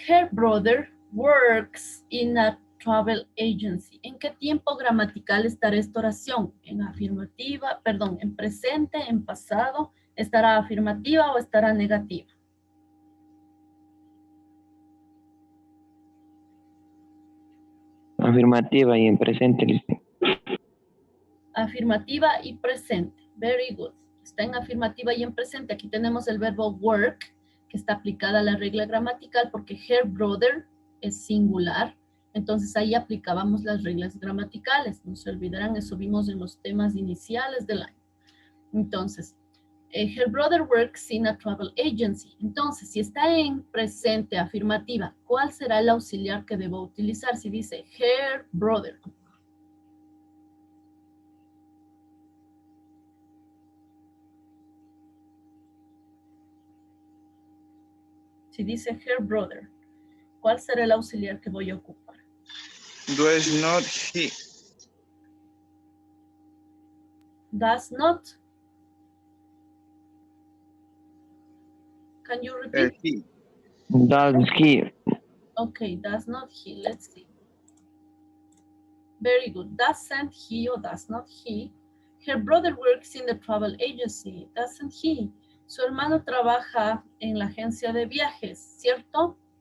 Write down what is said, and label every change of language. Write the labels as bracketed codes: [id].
[en] Her brother works in a travel agency. [es] ¿En qué tiempo gramatical estará esta oración? ¿En afirmativa, perdón, en presente, en pasado? ¿Estará afirmativa o estará negativa? Afirmativa y en presente, licencia. Afirmativa y presente. [en] Very good. [es] Está en afirmativa y en presente. Aquí tenemos el verbo work, que está aplicada a la regla gramatical porque her brother es singular. Entonces ahí aplicábamos las reglas gramaticales. No se olvidarán, eso vimos en los temas iniciales del año. [en] Entonces, her brother works in a travel agency. [es] Entonces, si está en presente afirmativa, ¿cuál será el auxiliar que debo utilizar? Si dice her brother. Si dice her brother, ¿cuál será el auxiliar que voy a ocupar? [en] Does not he. Does not. Can you repeat? He. Does he? Okay, does not he. Let's see. Very good. Doesn't he or does not he? Her brother works in the travel agency. Doesn't he? [es] Su hermano trabaja en la agencia de viajes, ¿cierto?